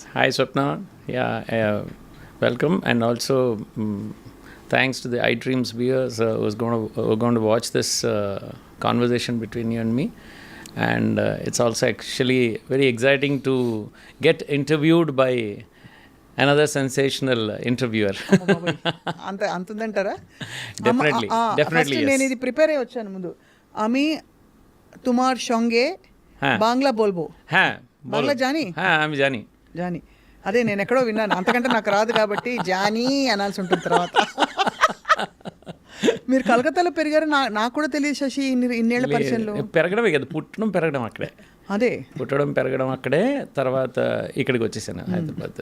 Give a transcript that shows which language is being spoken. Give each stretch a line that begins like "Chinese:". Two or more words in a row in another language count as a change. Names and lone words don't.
Telugu: హాయ్ స్వప్న,
English: welcome, and also thanks to the iDreams viewers who's going to watch this conversation between you and me, and it's also actually very exciting to get interviewed by another sensational interviewer.
Telugu: అంతుందంటారా?
English: Definitely yes.
Telugu: నేను ఇది ప్రిపేర్ అయ్యి వచ్చాను ముందు.
Bangla: আমি তোমার সঙ্গে বাংলা বলবো. বাংলা জানি? আমি জানি.
Telugu: జానీ, అదే నేను ఎక్కడో విన్నాను, అంతకంటే నాకు రాదు కాబట్టి జానీ అనాల్సి ఉంటుంది తర్వాత. మీరు కలకత్తాలో పెరిగారు, నాకు కూడా తెలియదు శశి. ఇన్నేళ్ల పరిచయంలో పెరగడమే కదా, పుట్టడం పెరగడం అక్కడే. అదే పుట్టడం పెరగడం అక్కడే. తర్వాత ఇక్కడికి వచ్చేసాను హైదరాబాద్.